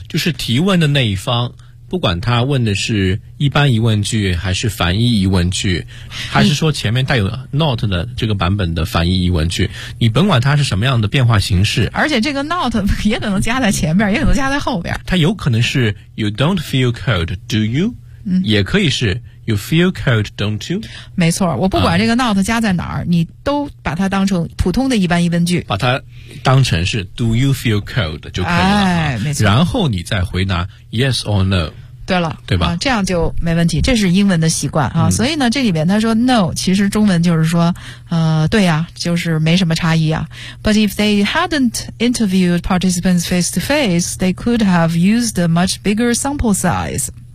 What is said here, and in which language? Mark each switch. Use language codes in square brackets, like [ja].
[zh] 就是提问的那一方，不管他问的是一般疑问句还是反义疑问句，还是说前面带有 not 的这个版本的反义疑问句，你甭管它是什么样的变化形式，而且这个 not 也可能加在前面，也可能加在后边，它有可能是 [en] You don't feel cold, do you?、 [zh] 也可以是 [en] You feel cold, don't you? [zh] 没错，我不管这个 not 加在哪儿、你都把它当成普通的一般疑问句，把它当成是 [en] Do you feel cold [zh] 就可以了、没错，然后你再回答 yes or no。对了，对吧、这样就没问题，这是英文的习惯啊、所以呢这里面他说 no 其实中文就是说对呀、就是没什么差异啊。 [en] But if they hadn't interviewed participants face to face, they could have used a much bigger sample size。